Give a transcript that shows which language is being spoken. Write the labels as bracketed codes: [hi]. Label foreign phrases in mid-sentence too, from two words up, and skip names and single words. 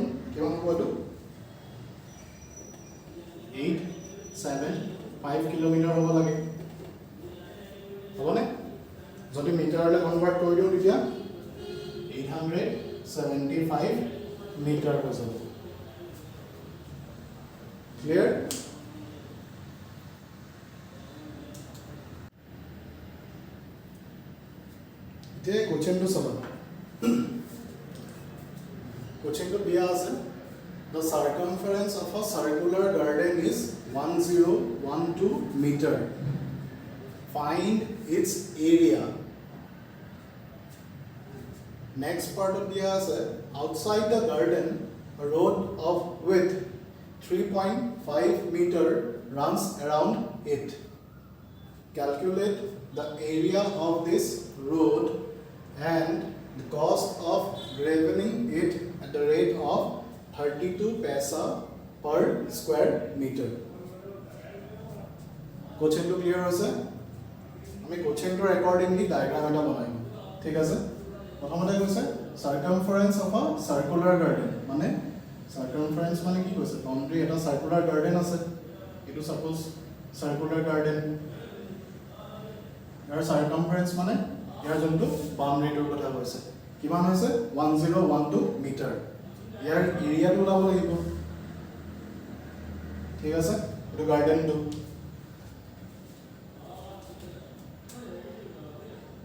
[as] কিমান হ'ব 875 কিলোমিটাৰ হ'ব লাগে হ'বনে যদি মিটাৰলে কনভাৰ্ট কৰি দিও তেতিয়া 875 মিটাৰ হৈ যাব [en] clear the question to solve question [as] টো দিয়া আছে [en] the circumference of a circular garden is 1012 meter find its area next part of dia ase outside the garden a road of width 3.5 meter runs around it. Calculate the area of this road and the cost of graveling it at the rate of 32 paisa per square meter. [as] Question to clear hoise? আমি question to [en] accordingly diagram [as] এটা বনাই. ঠিক আছে? প্ৰথমতে কৈছে [en] circumference of a circular garden [as] মানে circumference মানে কি কৈছে বাউন্ডারি এটা [en] circular garden [as] আছে এটো [en] suppose circular garden [as] ইয়াৰ circumference মানে ইয়াৰ যোনটো বাউন্ডারিটোৰ কথা কৈছে কিমান হৈছে 1012 মিটাৰ ইয়াৰ এৰিয়াটো ওলাব লাগিব ঠিক আছে এটো গার্ডেনটো